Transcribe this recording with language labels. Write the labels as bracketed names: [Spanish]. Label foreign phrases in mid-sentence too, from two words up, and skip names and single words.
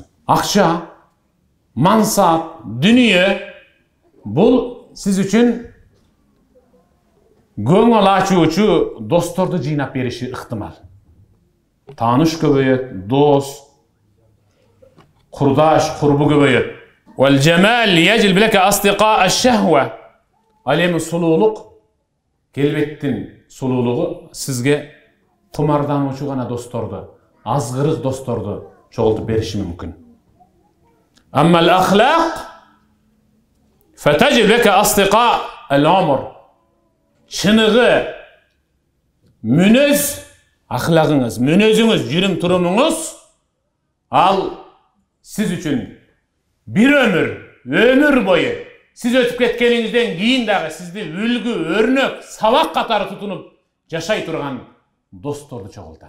[Kyrgyz] Акча, мансап, дүнүйө бул сиз үчүн көңүл ачуучу досторду жыйнап бериши ыктымал. Тааныш көбөйөт, дос, курдаш, курбу көбөйөт. [Arabic] والجمال يجلب لك أصدقاء الشهوة. [Kyrgyz] Ал эми сулуулук, келбеттин сулуулугу сизге кумардануучу гана досторду, азгырык досторду чогултуп бериши мүмкүн. [Arabic] أما الأخلاق فتجلب لك أصدقاء العمر. [Kyrgyz] Чыныгы мүнөз, ахлагыңыз, мүнөзүңүз, жүрүм турумуңуз ал сиз үчүн бир өмүр бою сиз өтүп кеткениңизден кийин дагы сизди үлгү, өрнөк, сабак катары тутунуп жашай турган досторду чогултат.